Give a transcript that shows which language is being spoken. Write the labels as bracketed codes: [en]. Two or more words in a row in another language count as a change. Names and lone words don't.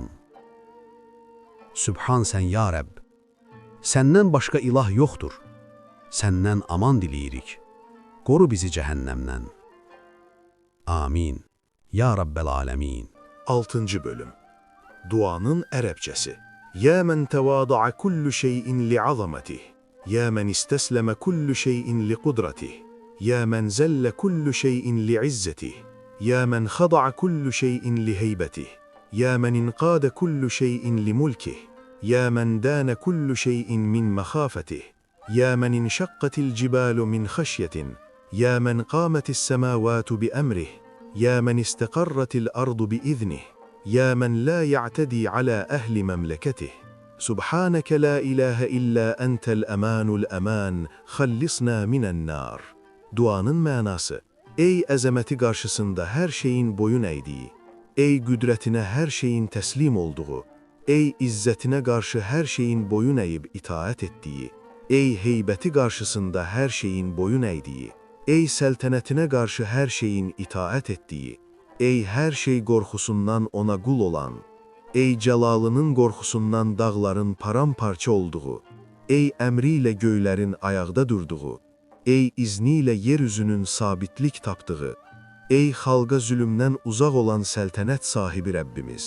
[az] Sübhan sən ya Rəbb, səndən başqa ilah yoxdur, səndən aman diləyirik, qoru bizi cəhənnəmdən. [ar] آمين. يا رب العالمين. [az] 6. bölüm. Duanın ərəbcəsi. [ar] يا من تواضع كل شيء لعظمته، يا من استسلم كل شيء لقدرته، يا من زل كل شيء لعزته، يا من خضع كل شيء لهيبته، يا من انقاد كل شيء لملكه، يا من دان كل شيء من مخافته، يا من انشقت الجبال من خشية، يا من قامت السماوات بأمره، يا من استقرت الأرض بإذنه، يا من لا يعتدي على أهل مملكته. سبحانك لا إله إلا أنت الأمان الأمان خلصنا من النار. [az] Duanın manası: Ey əzəməti qarşısında hər şeyin boyun əydiyi, ey qüdrətinə hər şeyin təslim olduğu, ey izzətinə qarşı hər şeyin boyun əyib itaət etdiyi, ey heybəti qarşısında hər şeyin boyun əydiyi, ey səltənətinə qarşı hər şeyin itaət etdiyi, ey hər şey qorxusundan ona qul olan, ey cəlalının qorxusundan dağların paramparça olduğu, ey əmri ilə göylərin ayaqda durduğu, ey izni ilə yeryüzünün sabitlik tapdığı, ey xalqa zülümdən uzaq olan səltənət sahibi Rəbbimiz.